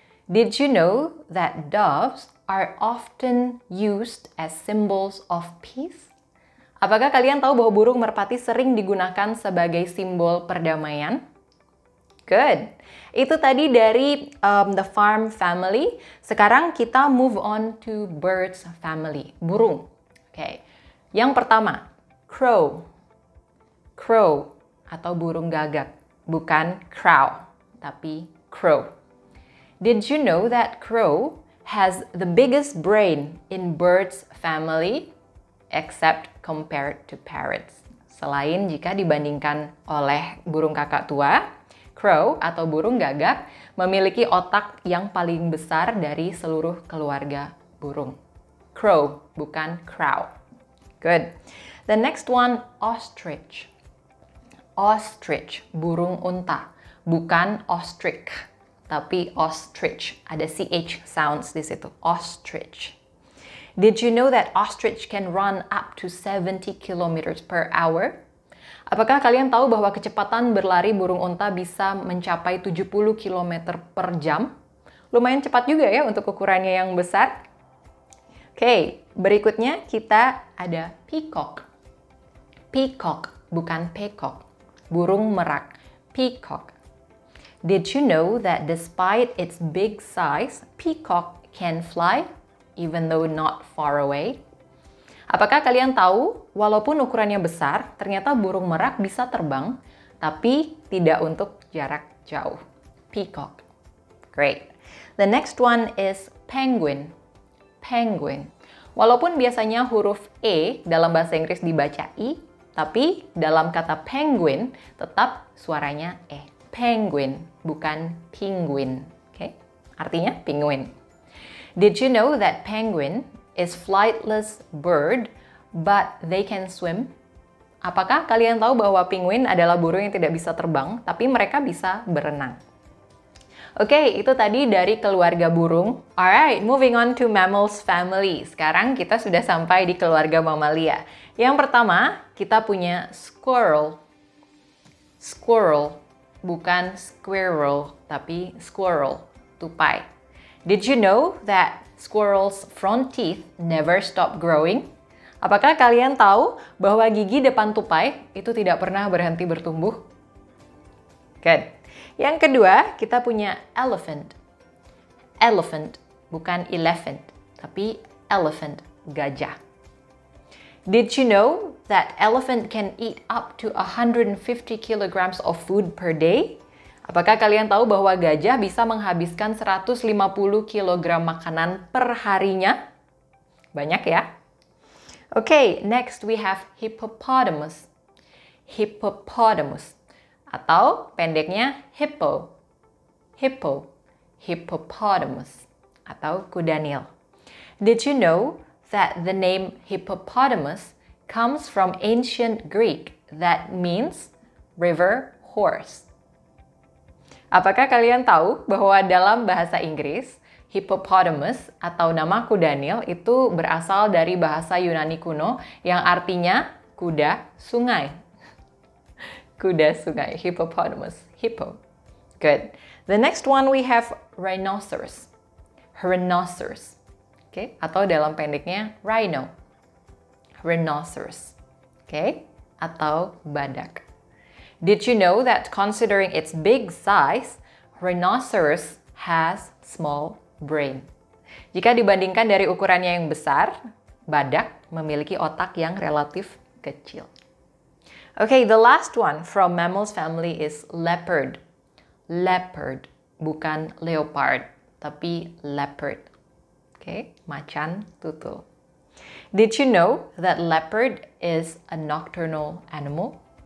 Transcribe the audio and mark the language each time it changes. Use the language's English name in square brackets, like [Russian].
[English] Did you know that doves are often used as symbols of peace? [Indonesian] Apakah kalian tahu bahwa burung merpati sering digunakan sebagai simbol perdamaian? [English] Good. [Indonesian] Itu tadi dari [English] the farm family. [Indonesian] Sekarang kita [English] move on to birds family. [Indonesian] Burung. Oke. Yang pertama, crow. Crow atau burung gagak. Bukan crow, tapi crow. [English] Did you know that crow has the biggest brain in birds family? Except compared to parrots. [Indonesian] Selain jika dibandingkan oleh burung kakak tua, crow atau burung gagak memiliki otak yang paling besar dari seluruh keluarga burung. [English] Crow, [Indonesian] bukan [English] crow. Good. The next one, ostrich. [Indonesian] Ostrich, burung unta, bukan ostrich, tapi ostrich. Ada CH sounds di situ. Ostrich. [English] Did you know that ostrich can run up to 70 kilometers per hour? [Indonesian] Apakah kalian tahu bahwa kecepatan berlari burung unta bisa mencapai 70 km per jam? Lumayan cepat juga ya untuk ukurannya yang besar. Oke, berikutnya kita ada peacock. Peacock, bukan peacock. Burung merak. Peacock. [English] Did you know that despite its big size, peacock can fly? Even though not far away. [Indonesian] Apakah kalian tahu, walaupun ukurannya besar, ternyata burung merak bisa terbang, tapi tidak untuk jarak jauh. [English] Peacock. Great. The next one is penguin. Penguin. [Indonesian] Walaupun biasanya huruf E dalam bahasa Inggris dibaca I, tapi dalam kata penguin tetap suaranya E. Penguin, bukan penguin. Oke? Artinya penguin. [English] Did you know that penguin is flightless bird, but they can swim? [Indonesian] Apakah kalian tahu bahwa penguin adalah burung yang tidak bisa terbang, tapi mereka bisa berenang? Oke, itu tadi dari keluarga burung. [English] Alright, moving on to mammals family. [Indonesian] Sekarang kita sudah sampai di keluarga mamalia. Yang pertama, kita punya squirrel. Squirrel, bukan squirrel, tapi squirrel, tupai. [English] Did you know that squirrels' front teeth never stop growing? [Indonesian] Apakah kalian tahu bahwa gigi depan tupai itu tidak pernah berhenti bertumbuh? [English] Good. [Indonesian] Yang kedua, kita punya elephant. Elephant, bukan elephant, tapi elephant, gajah. [English] Did you know that elephant can eat up to 150 kilograms of food per day? [Indonesian] Apakah kalian tahu bahwa gajah bisa menghabiskan 150 kilogram makanan per harinya? Banyak ya? [English] Okay, next we have hippopotamus. [Indonesian] Hippopotamus. Atau pendeknya hippo. Hippo. Hippopotamus. Atau kuda Nil. [English] Did you know that the name hippopotamus comes from ancient Greek that means river horse? [Indonesian] Apakah kalian tahu bahwa dalam bahasa Inggris, hippopotamus atau nama kuda Nil itu berasal dari bahasa Yunani kuno yang artinya kuda sungai? Kuda sungai, hippopotamus, hippo. [English] Good. The next one we have rhinoceros. Rhinoceros. Okay? [Indonesian] Atau dalam pendeknya rhino. Rhinoceros. Okay? Atau badak. [English] Did you know that considering its big size, rhinoceros has small brain? [Indonesian] Jika dibandingkan dari ukurannya yang besar, badak memiliki otak yang relatif kecil. [English] Okay, the last one from mammals family is leopard. [Indonesian] Leopard, bukan leopard, tapi leopard. [English] Okay, [Indonesian] macan tutul. [English] Did you know that leopard is a nocturnal animal?